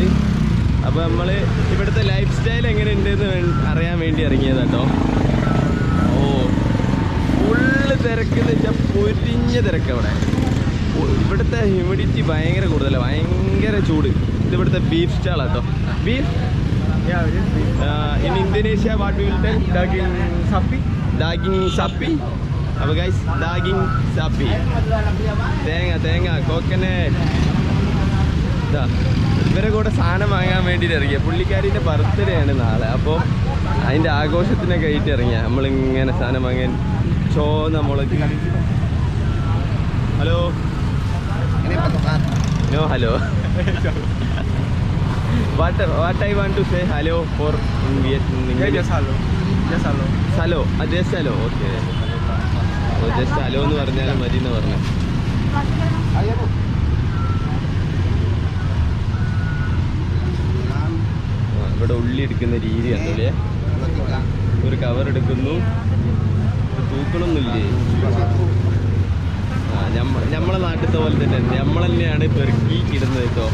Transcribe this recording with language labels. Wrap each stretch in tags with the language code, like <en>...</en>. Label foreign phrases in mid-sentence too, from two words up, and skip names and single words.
<ml>അപ്പോൾ നമ്മൾ ഇവിടുത്തെ</ml> <en>life style</en> <ml>എങ്ങനെ ഉണ്ടെന്ന് അറിയാൻ വേണ്ടി ഇറങ്ങിയത് കേട്ടോ. ഓ ഫുള്ള് തിരക്കെന്ന് വെച്ചാൽ പൊരിഞ്ഞ തിരക്ക്. അവിടെ ഇവിടുത്തെ ഹ്യൂമിഡിറ്റി ഭയങ്കര കൂടുതലാണ്, ഭയങ്കര ചൂട്. ഇത് ഇവിടുത്തെ</ml> <en>beef stall</en> <ml>കേട്ടോ.</ml> <en>ബീഫ് in Indonesia what we will tell?</en> <id>Daging sapi.</id> <ml>അപ്പോൾ ഗൈസ്</ml> <id>daging sapi.</id> <ml>തേങ്ങ കോക്കനട്ട്. ഇതാ ഇവരെ കൂടെ സാധനം വാങ്ങാൻ വേണ്ടിയിട്ട് ഇറങ്ങിയ പുള്ളിക്കാരിൻ്റെ ബർത്ത്ഡേ ആണ് നാളെ. അപ്പോൾ അതിൻ്റെ ആഘോഷത്തിനൊക്കെ ആയിട്ട് ഇറങ്ങിയ നമ്മളിങ്ങനെ സാധനം വാങ്ങാൻ. ചോന്ന മുളക്.</ml> <en>hello no hello. What I want to say hello for in Vietnam? Just hello. Hello. Just hello. Okay. Oh, just hello</en> <ml>എന്ന് പറഞ്ഞാൽ മതി എന്ന് പറഞ്ഞു. ഇവിടെ ഉള്ളി എടുക്കുന്ന രീതി കണ്ടല്ലേ. ഒരു കവർ എടുക്കുന്നു, തൂക്കണമൊന്നുമില്ലേ. നമ്മളെ നാട്ടിലത്തെ പോലെ തന്നെ നമ്മൾ തന്നെയാണ് പെറുക്കി ഇടുന്നത് കേട്ടോ.</ml>